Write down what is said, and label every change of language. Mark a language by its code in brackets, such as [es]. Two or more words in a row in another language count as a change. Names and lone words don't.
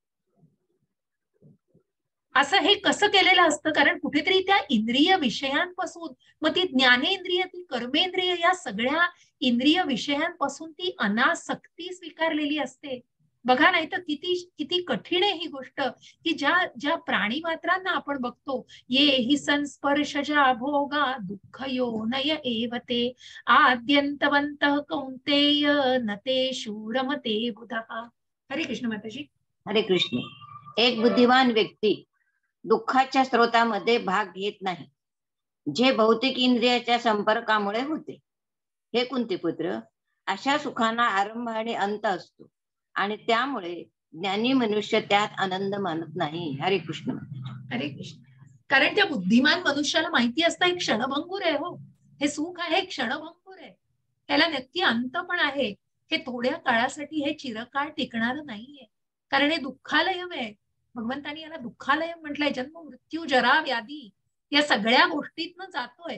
[mr] असं हे कसं केलेलं असतं, कारण कुठेतरी त्या इंद्रिय विषयांपासून, मग ती ज्ञानेंद्रिय, ती कर्मेंद्रिय, या सगळ्या इंद्रिय विषयांपासून ती अनासक्ती स्वीकारलेली असते. बघा, नाही तर किती कठीण आहे ही गोष्ट, की ज्या प्राणी मात्रांना आपण बघतो, [sa] ये हि संस्पर्शजा भोगा दुःख योनय एव ते आद्यंतवंतः कौंतेय न ते शूरमते बुधः. [mr] हरे कृष्ण माताजी. हरे कृष्ण. एक बुद्धिमान व्यक्ती दुःखाच्या स्रोतामध्ये भाग घेत नाही, जे भौतिक इंद्रियाच्या संपर्कामुळे होते. हे कुंतीपुत्र, अशा सुखांना आरंभ आणि अंत असतो, आणि त्यामुळे ज्ञानी मनुष्य त्यात आनंद मानत नाही. हरे कृष्ण. हरे कृष्ण. कारण त्या बुद्धिमान मनुष्याला माहिती असतं हे क्षणभंगूर आहे, हो हे सुख आहे क्षणभंगूर आहे, त्याला नक्की अंत पण आहे, हे थोड्या काळासाठी हे चिरकाळ टिकणारं नाहीये, कारण हे दुःखालयम आहे. भगवंतानी याला दुःखालयम म्हटलंय. जन्म मृत्यू जरा व्याधी या सगळ्या गोष्टीतनं जातोय.